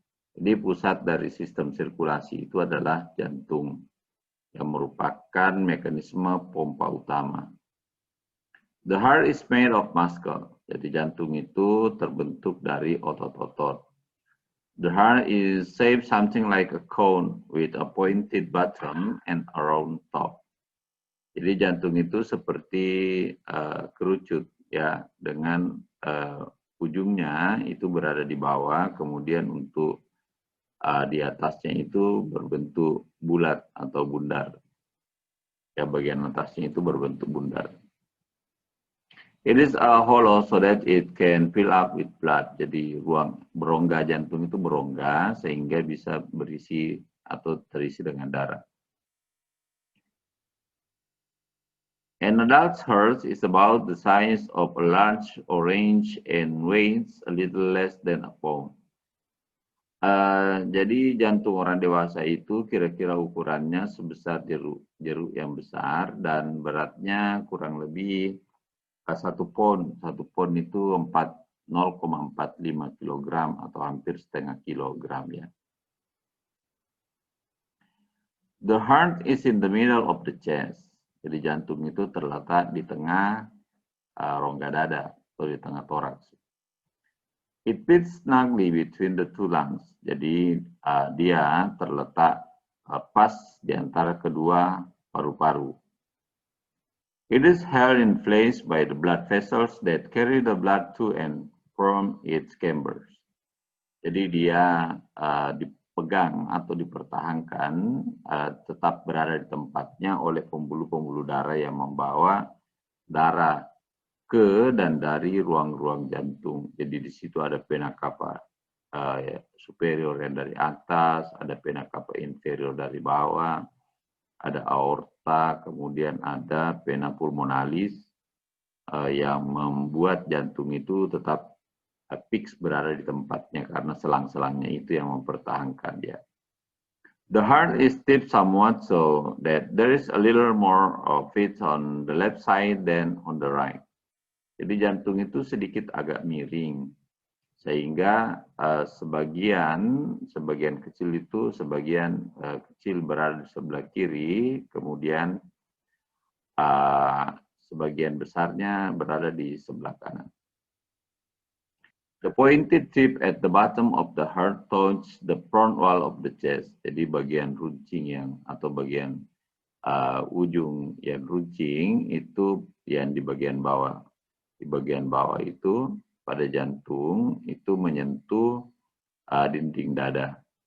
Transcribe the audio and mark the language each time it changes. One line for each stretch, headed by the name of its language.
Indonesian: Jadi pusat dari sistem sirkulasi itu adalah jantung, yang merupakan mekanisme pompa utama.
English: The heart is made of muscle,
Indonesian: jadi jantung itu terbentuk dari otot-otot.
English: The heart is shaped something like a cone with a pointed bottom and a round top.
Indonesian: Jadi jantung itu seperti kerucut, ya, dengan ujungnya itu berada di bawah, kemudian untuk di atasnya itu berbentuk bulat atau bundar. Ya, bagian atasnya itu berbentuk bundar.
English: It is hollow so that it can fill up with blood.
Indonesian: Jadi ruang berongga jantung itu berongga sehingga bisa berisi atau terisi dengan darah.
English: An adult's heart is about the size of a large orange and weighs a little less than a pound.
Indonesian: Jadi jantung orang dewasa itu kira-kira ukurannya sebesar jeruk yang besar dan beratnya kurang lebih 1 pon. 1 pon itu 0,45 kg atau hampir setengah kilogram, ya.
English: The heart is in the middle of the chest.
Indonesian: Jadi jantung itu terletak di tengah rongga dada atau di tengah toraks.
English: It fits snugly between the two lungs.
Indonesian: Jadi dia terletak pas di antara kedua paru-paru.
English: It is held in place by the blood vessels that carry the blood to and from its chambers.
Indonesian: Jadi dia dipegang atau dipertahankan tetap berada di tempatnya oleh pembuluh-pembuluh darah yang membawa darah ke dan dari ruang-ruang jantung. Jadi di situ ada vena cava superior yang dari atas, ada vena cava inferior dari bawah, ada aorta, kemudian ada vena pulmonalis yang membuat jantung itu tetap fix berada di tempatnya karena selang-selangnya itu yang mempertahankan dia.
English: The heart is tipped somewhat so that there is a little more of it on the left side than on the right.
Indonesian: Jadi jantung itu sedikit agak miring, sehingga sebagian kecil itu kecil berada di sebelah kiri, kemudian sebagian besarnya berada di sebelah kanan.
English: The pointed tip at the bottom of the heart touches the front wall of the chest.
Indonesian: Jadi bagian runcing atau bagian ujung yang runcing itu yang di bagian bawah. Di bagian bawah itu pada jantung itu menyentuh dinding dada.